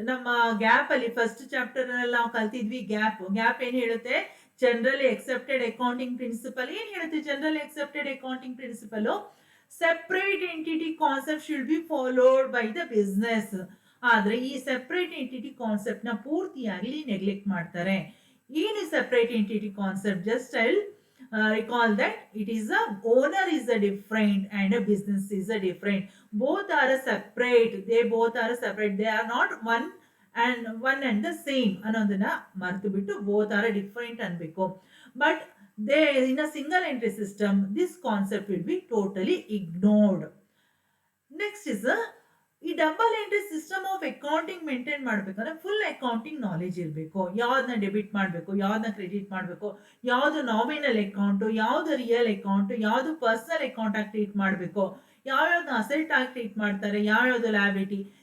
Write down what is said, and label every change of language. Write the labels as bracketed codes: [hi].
[kn] ನಮ್ಮ ಗ್ಯಾಪ್ ಅಲ್ಲಿ first chapter ಅಲ್ಲಿ ನಾವು ಕಲ್ತಿದ್ವಿ. ಗ್ಯಾಪ್ ಏನ್ ಹೇಳುತ್ತೆ? Generally accepted accounting principal. ಏನ್ ಹೇಳುತ್ತೆ generally accepted accounting principal? [en] Separate entity concept should be followed by the business. [kn] ಆದ್ರೆ ಈ ಸೆಪರೇಟ್ ಎಂಟಿಟಿ ಕಾನ್ಸೆಪ್ಟ್ ನ ಪೂರ್ತಿಯಾಗಿ ನೆಗ್ಲೆಕ್ಟ್ ಮಾಡ್ತಾರೆ. ಏನು separate entity concept? [en] Just I recall that it is a owner is a different and a business is a different. Both are a separate. They both are a separate. They are not one and the same. [kn] ಅನ್ನೋದನ್ನ ಮರೆತು ಬಿಟ್ಟು [en] both are a different [kn] ಅನ್ಬೇಕು. [en] But they in a single entry system this concept will be totally ignored. Next is [kn] ಈ double entry system of accounting maintain ಮಾಡ್ಬೇಕಂದ್ರೆ full accounting knowledge ಇರಬೇಕು. ಯಾವ್ದನ್ನ debit ಮಾಡಬೇಕು, ಯಾವ್ದನ್ನ ಕ್ರೆಡಿಟ್ ಮಾಡಬೇಕು, ಯಾವ್ದು ನಾಮಿನಲ್ ಅಕೌಂಟ್, ಯಾವ್ದು ರಿಯಲ್ ಅಕೌಂಟ್, ಯಾವ್ದು ಪರ್ಸನಲ್ ಅಕೌಂಟ್ ಆಗಿ ಟ್ರೀಟ್ ಮಾಡಬೇಕು, ಯಾವ್ಯಾವ್ದು ಅಸೆಟ್ ಆಗಿ ಟ್ರೀಟ್ ಮಾಡ್ತಾರೆ, ಯಾವ್ಯಾವ್ದು ಲಯಬಿಲಿಟಿ.